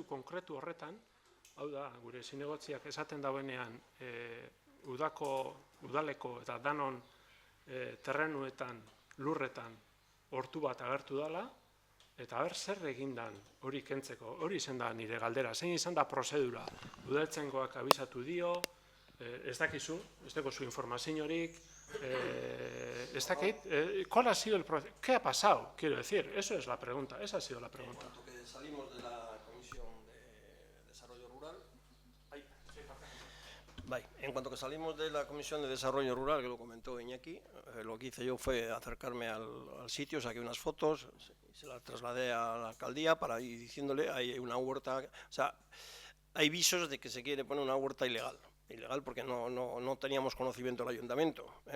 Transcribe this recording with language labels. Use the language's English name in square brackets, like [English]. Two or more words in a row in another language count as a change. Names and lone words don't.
[Basque] konkretu horretan, hau da, gure zinegotziak esaten dauenean, udaleko eta danon terrenuetan lurretan hortu bat agertu dela, eta ber zer egindan hori kentzeko, hori izan da nire galdera, zein izan da prozedura, udaltzaingoak abisatu dio, ez dakizu, ez dakizu informaziorik, ez dakit, [Spanish] ¿cuál ha sido el proceso? ¿Qué ha pasado? Quiero decir, eso es la pregunta, esa ha sido la pregunta. En cuanto que salimos de la Comisión de Desarrollo Rural, en cuanto que salimos de la Comisión de Desarrollo Rural, que lo comentó Iñaki, lo que hice yo fue acercarme al sitio, saqué unas fotos, se las trasladé a la alcaldía para ir diciéndole, hay una huerta, o sea, hay visos de que se quiere poner una huerta ilegal porque no teníamos conocimiento del ayuntamiento, ¿eh?